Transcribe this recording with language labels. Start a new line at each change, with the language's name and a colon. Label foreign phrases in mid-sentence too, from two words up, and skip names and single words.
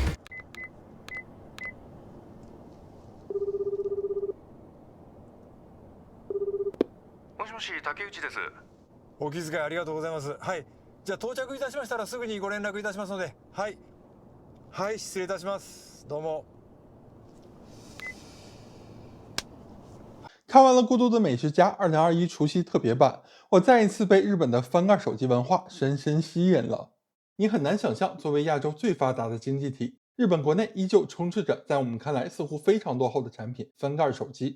Japanese: もしもし、竹内です。お気遣いありがとうございます。はい、じゃあ到着いたしましたらすぐにご連絡いたしますので。はいはい、失礼いたします。どうも。
Chinese: 看完了《孤独的美食家》2021除夕特别版，我再一次被日本的翻盖手机文化深深吸引了。你很难想象，作为亚洲最发达的经济体，日本国内依旧充斥着在我们看来似乎非常落后的产品——翻盖手机。